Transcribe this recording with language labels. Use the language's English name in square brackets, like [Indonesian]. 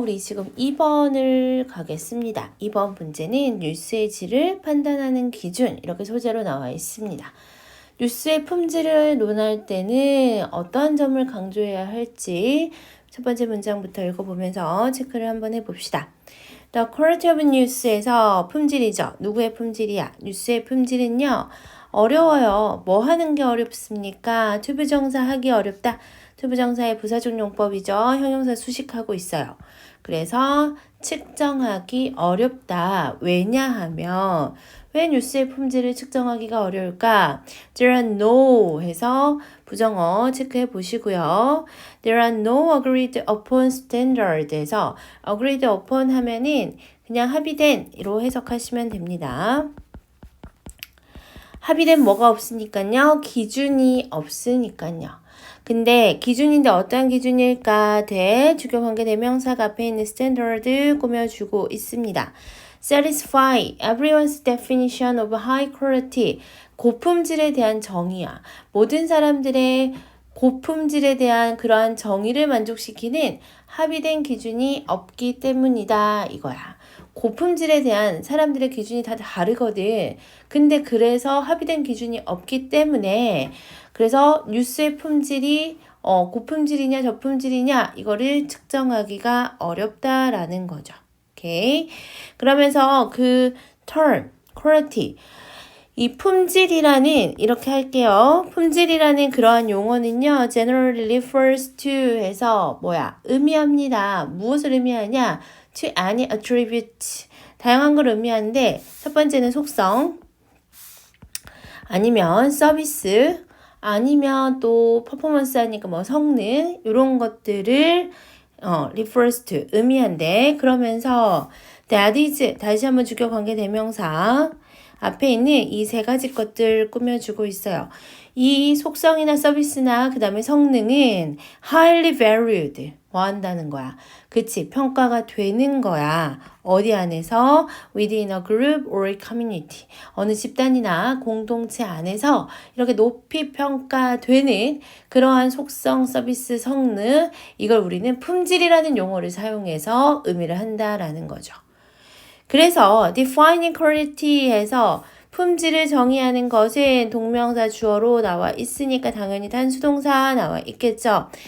[Korean] 우리 지금 2번을 가겠습니다. 2번 문제는 뉴스의 질을 판단하는 기준 이렇게 소재로 나와 있습니다. 뉴스의 품질을 논할 때는 어떠한 점을 강조해야 할지 첫 번째 문장부터 읽어보면서 체크를 한번 해봅시다. [English] The quality of news에서 [Korean] 품질이죠. 누구의 품질이야? 뉴스의 품질은요. 어려워요. 뭐 하는 게 어렵습니까? 투부정사 하기 어렵다. 투부정사의 부사적 용법이죠. 형용사 수식하고 있어요. 그래서 측정하기 어렵다. 왜냐하면 왜 뉴스의 품질을 측정하기가 어려울까? [English] There are no [Korean] 해서 부정어 체크해 보시고요. [English] There are no agreed upon standard에서 agreed upon [Korean] 하면은 그냥 합의된으로 해석하시면 됩니다. 합의된 뭐가 없으니까요. 기준이 없으니까요. 근데 기준인데 어떤 기준일까? 주격 관계 대명사가 앞에 있는 standard 꾸며주고 있습니다. [English] Satisfy everyone's definition of high quality. [Korean] 고품질에 대한 정의야. 모든 사람들의 고품질에 대한 그러한 정의를 만족시키는 합의된 기준이 없기 때문이다. 이거야. 고품질에 대한 사람들의 기준이 다 다르거든. 근데 그래서 합의된 기준이 없기 때문에 그래서 뉴스의 품질이 고품질이냐 저품질이냐 이거를 측정하기가 어렵다라는 거죠. 오케이. 그러면서 그 term, quality 이 품질이라는 이렇게 할게요. 품질이라는 그러한 용어는요. [English] generally refers to [Korean] 해서 의미합니다. 무엇을 의미하냐? [English] to any attribute [Korean] 다양한 걸 의미하는데 첫 번째는 속성 아니면 서비스 아니면 또 퍼포먼스 하니까 성능 이런 것들을 [English] refers to [Korean] 의미한대. 그러면서 [English] that is [Korean] 다시 한번 주격 관계 대명사 앞에 있는 이 세 가지 것들 꾸며주고 있어요. 이 속성이나 서비스나 그 다음에 성능은 [English] highly valued, [Korean] 뭐 한다는 거야. 그치? 평가가 되는 거야. 어디 안에서? [English] within a group or community. [Korean] 어느 집단이나 공동체 안에서 이렇게 높이 평가되는 그러한 속성, 서비스, 성능, 이걸 우리는 품질이라는 용어를 사용해서 의미를 한다라는 거죠. 그래서 [English] defining quality [Korean] 에서 품질을 정의하는 것은 동명사 주어로 나와 있으니까 당연히 단수동사 나와 있겠죠.